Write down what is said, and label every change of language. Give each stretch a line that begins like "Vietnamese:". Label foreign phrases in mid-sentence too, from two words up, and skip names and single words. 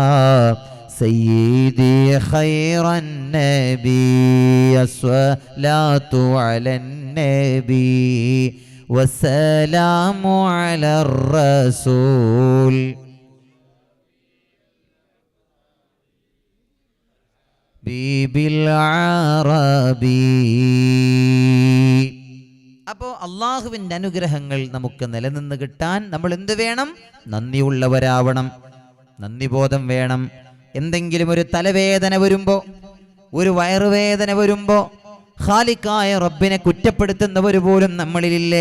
Arabic: سيدي خير النبي الصلاة على النبي والسلام على الرسول بالعربي.
Malayalam: അപ്പോൾ അള്ളാഹുവിൻ്റെ അനുഗ്രഹങ്ങൾ നമുക്ക് നിലനിന്ന് കിട്ടാൻ നമ്മൾ എന്ത് വേണം? നന്ദിയുള്ളവരാവണം, നന്ദിബോധം വേണം. എന്തെങ്കിലും ഒരു തലവേദന വരുമ്പോൾ, ഒരു വയറുവേദന വരുമ്പോൾ ഖാലിക്കായ റബ്ബിനെ കുറ്റപ്പെടുത്തുന്നവർ പോലും നമ്മളിലില്ലേ?